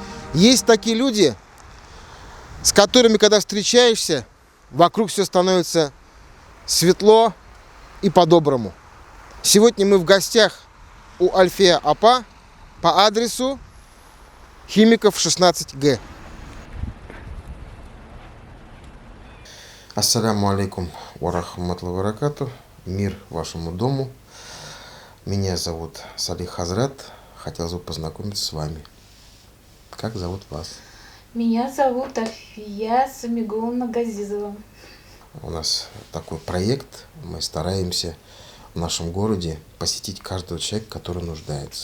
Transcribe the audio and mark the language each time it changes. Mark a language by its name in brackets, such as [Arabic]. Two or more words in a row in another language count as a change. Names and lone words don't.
[Russian] Есть такие люди, с которыми, когда встречаешься, вокруг все становится светло и по-доброму. Сегодня мы в гостях у Альфея Апа по адресу Химиков 16Г. [Arabic] السلام عليكم ورحمة الله وبركاته. [Russian] Мир вашему дому. Меня зовут Салих Хазрат. Хотелось бы познакомиться с вами. Как зовут вас? Меня зовут Альфия Самиговна Газизова. У нас такой проект. Мы стараемся в нашем городе посетить каждого человека, который нуждается.